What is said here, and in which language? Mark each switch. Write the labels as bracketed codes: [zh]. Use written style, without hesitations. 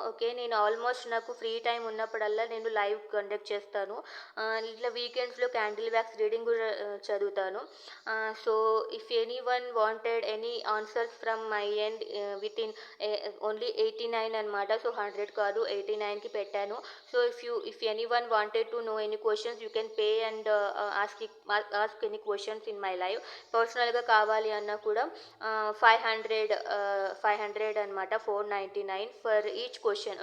[te] Okay, నేను almost నాకు free time ఉన్నప్పుడల్లా నేను లైవ్ కండక్ట్ చేస్తాను. ఇట్లా వీకెండ్స్లో క్యాండిల్ వ్యాక్స్ రీడింగ్ కూడా చదువుతాను. [en] so if anyone wanted any answers from my end within only 89 [te] అనమాట. సో 100 కాదు, 89కి పెట్టాను. [en] So if anyone wanted to know any questions you can pay and ask any questions in my live. [te] పర్సనల్గా కావాలి అన్నా కూడా 500 అనమాట, 499 for each question.